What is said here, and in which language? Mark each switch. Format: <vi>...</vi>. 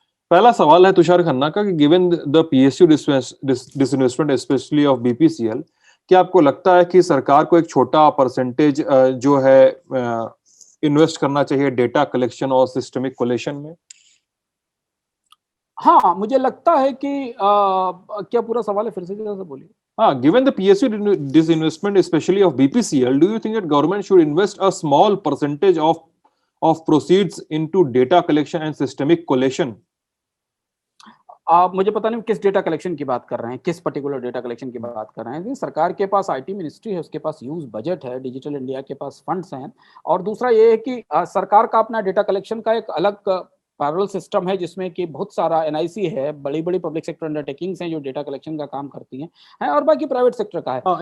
<hi>पहला सवाल है तुषार खन्ना का कि</hi> <en>given the PSU disinvestment specially of BPCL,</en> <hi>क्या आपको लगता है कि सरकार को एक छोटा परसेंटेज जो है इन्वेस्ट करना चाहिए डेटा कलेक्शन और सिस्टमिक कोलेशन में? हाँ मुझे लगता है कि क्या पूरा सवाल है, फिर से बोलिए।</hi> <en>Given the PSU disinvestment, especially of BPCL, do you think that government should invest a small percentage of proceeds into data collection and systemic collation?</en> <hi>मुझे पता नहीं किस डेटा कलेक्शन की बात कर रहे हैं, किस पर्टिकुलर डेटा कलेक्शन की बात कर रहे हैं। सरकार के पास आईटी मिनिस्ट्री है, उसके पास ह्यूज बजट है, डिजिटल इंडिया के पास फंड्स हैं, और दूसरा ये है कि सरकार का अपना डेटा कलेक्शन का एक अलग पैरेलल सिस्टम है जिसमें कि बहुत सारा एनआईसी है, बड़ी बड़ी पब्लिक सेक्टर अंडरटेकिंग्स हैं जो डेटा कलेक्शन का काम करती हैं, और बाकी प्राइवेट सेक्टर का है।</hi>